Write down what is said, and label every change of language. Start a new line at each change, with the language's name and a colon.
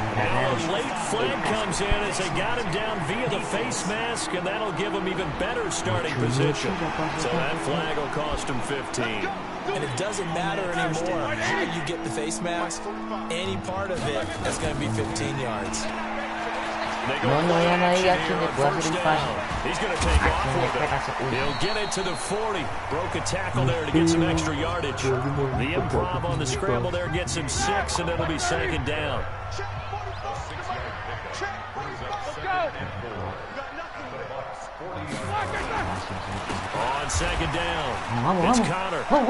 English: And a late flag comes in as they got him down via the face mask, and that'll give him even better starting position. So that flag will cost him 15. And it doesn't matter anymore how you get the face mask. Any part of it is going to be 15 yards.
Spanish: No vayan a ir a quien le pueda hacer el pase.
English: He's going to take off with it. He'll get it to the 40. Broke a tackle there to get some extra yardage. The improv on the scramble there gets him 6, and it'll be second down. On second down, it's Connor.